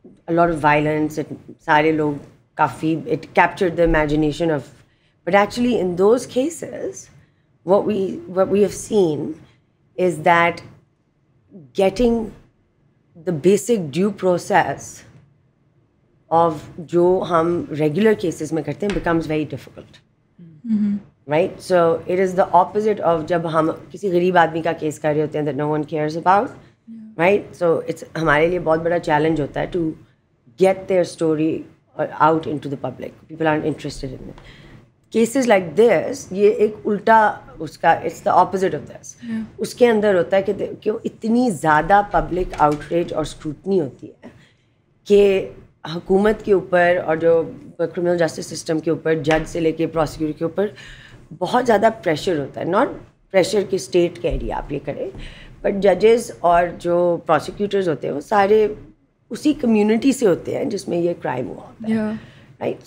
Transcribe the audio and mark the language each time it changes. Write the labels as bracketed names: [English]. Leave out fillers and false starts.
[English] a lot of violence, [Urdu] سارے لوگ کافی [English] it captured the imagination of, but actually in those cases what we have seen is that getting the basic due process of [Urdu] جو ہم regular cases میں کرتے ہیں [English] becomes very difficult. Right? So it is the opposite of [Urdu] جب ہم کسی غریب آدمی کا کیس کر رہے ہوتے ہیں [English] that no one cares about, right? So it's [Urdu] ہمارے لیے بہت بڑا چیلنج ہوتا ہے [English] to get their story out into the public. People aren't interested in it. Cases like this, [Urdu] یہ ایک الٹا اس کا, [English] it's the opposite of this. [Urdu] اس کے اندر ہوتا ہے کہ اتنی زیادہ پبلک آؤٹریج اور اسکروٹنی ہوتی ہے کہ حکومت کے اوپر اور جو کرمنل جسٹس سسٹم کے اوپر, جج سے لے کے پروسیکیوٹر کے اوپر بہت زیادہ پریشر ہوتا ہے. [English] not pressure [Urdu] کہ اسٹیٹ کہہ رہی ہے آپ یہ کریں, بٹ ججز اور جو پروسیکیوٹرز ہوتے ہیں وہ سارے اسی کمیونٹی سے ہوتے ہیں جس میں یہ کرائم ہوا ہوتا ہے, رائٹ.